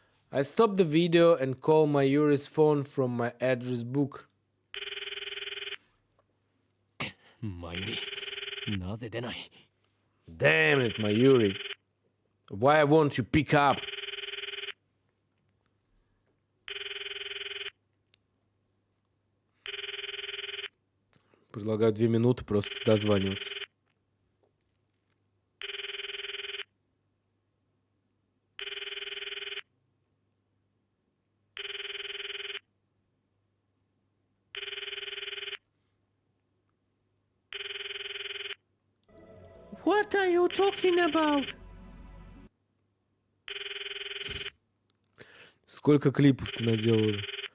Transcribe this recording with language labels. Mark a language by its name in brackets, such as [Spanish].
[English] I stop the video and call Mayuri's phone from my address book. [Japanese] Mayuri, なぜ出ない? [English] Damn it, Mayuri. Why won't you pick up? [Russian] Предлагаю 2 минуты просто дозваниваться. [English] What are you talking about? [Russian] Сколько клипов ты наделал уже?